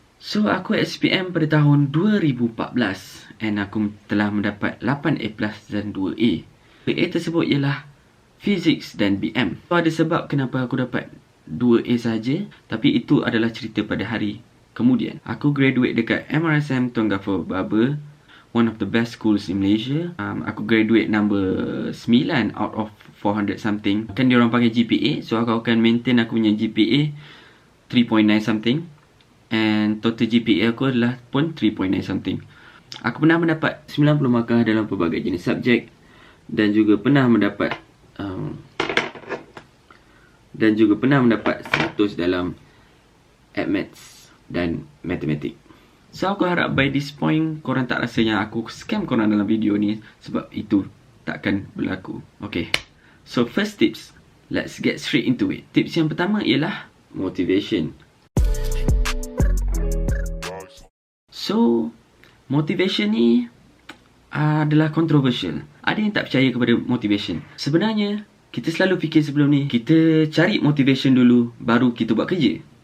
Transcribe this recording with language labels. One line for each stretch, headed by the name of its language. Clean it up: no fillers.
Malay: So, aku SPM pada tahun 2014 and aku telah mendapat 8A+ dan 2A. A tersebut ialah Physics dan BM. So, ada sebab kenapa aku dapat 2A saja, tapi itu adalah cerita pada hari kemudian. Aku graduate dekat MRSM Tuan Gafur Barber,
English: one of the best schools in Malaysia. Aku graduate number 9 out of 400 something.
Malay: Kan diorang panggil GPA, so aku akan maintain aku punya GPA 3.9 something. And total GPA aku adalah pun 3.9 something. Aku pernah mendapat 90 markah dalam pelbagai jenis subjek. Dan juga pernah mendapat 100 dalam Maths dan matematik. So, aku harap
English: by this point
Malay: korang tak rasa yang aku scam korang dalam video ni, sebab itu takkan berlaku.
English: Okay, so first tips, let's get straight into it.
Malay: Tips yang pertama ialah motivation. So, motivation ni adalah controversial. Ada yang tak percaya kepada motivation. Sebenarnya, kita selalu fikir sebelum ni, kita cari motivation dulu, baru kita buat kerja.